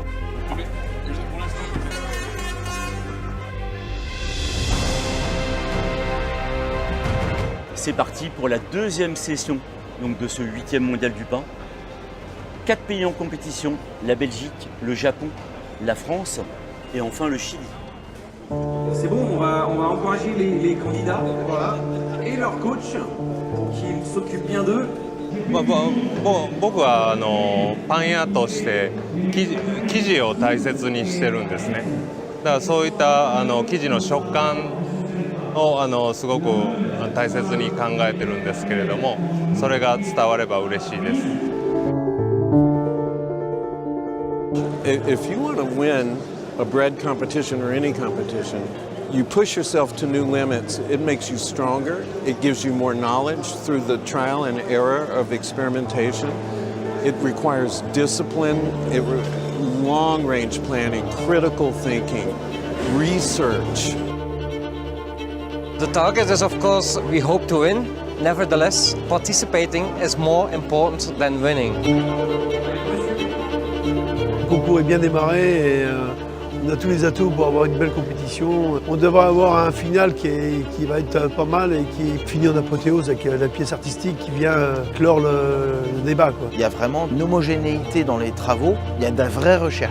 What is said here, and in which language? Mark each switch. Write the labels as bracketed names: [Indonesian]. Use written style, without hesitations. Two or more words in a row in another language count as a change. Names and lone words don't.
[French] C'est parti pour la deuxième session donc, de ce 8e mondial du pain. 4 pays en compétition, la Belgique, le Japon, la France et enfin le Chili. C'est bon, on va encourager les candidats et leur coach qui s'occupent bien d'eux. [Japanese] 僕はパン屋として生地を大切にしてるんですね。だからそういった生地の食感をすごく大切に考えてるんですけれども、それが伝われば嬉しいです。 [English] If you want to win a bread competition or any competition, you push yourself to new limits. It makes you stronger. It gives you more knowledge through the trial and error of experimentation. It requires discipline, long-range planning, critical thinking, research. The target is, of course, we hope to win. Nevertheless, participating is more important than winning. [French] Le concours est bien démarré et On a tous les atouts pour avoir une belle compétition. On devrait avoir un final qui va être pas mal et qui finit en apothéose avec la pièce artistique qui vient clore le débat, quoi. Il y a vraiment une homogénéité dans les travaux, il y a de la vraie recherche.